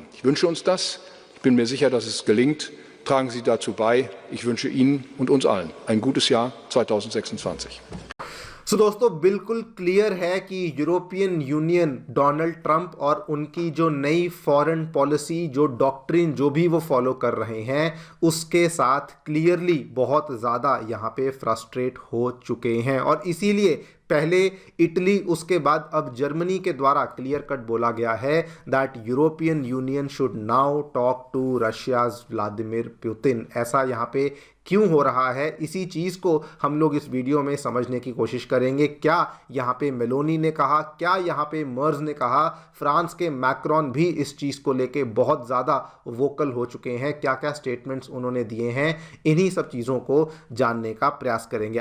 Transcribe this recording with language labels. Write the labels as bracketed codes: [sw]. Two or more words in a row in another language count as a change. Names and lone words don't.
[de] Ich wünsche uns das. Ich bin mir sicher, dass es gelingt. Tragen Sie dazu bei. Ich wünsche Ihnen und uns allen ein gutes Jahr 2026. [hi] सो दोस्तों, बिल्कुल क्लियर है कि [en] European Union [hi] डोनाल्ड ट्रंप और उनकी जो नई [en] foreign policy, [hi] जो डॉक्ट्रिन जो भी वो फॉलो कर रहे हैं, उसके साथ क्लियरली बहुत ज़्यादा यहाँ पे फ्रस्ट्रेट हो चुके हैं। और इसीलिए पहले इटली, उसके बाद अब जर्मनी के द्वारा [en] clear cut [hi] बोला गया है [en] that European Union should now talk to Russia's [hi] व्लादिमीर पुतिन। ऐसा यहाँ पे क्यों हो रहा है, इसी चीज़ को हम लोग इस वीडियो में समझने की कोशिश करेंगे। क्या यहाँ पे मेलोनी ने कहा, क्या यहाँ पे मर्ज ने कहा, फ्रांस के मैक्रोन भी इस चीज़ को लेके बहुत ज़्यादा वोकल हो चुके हैं, क्या क्या स्टेटमेंट्स उन्होंने दिए हैं, इन्हीं सब चीज़ों को जानने का प्रयास करेंगे।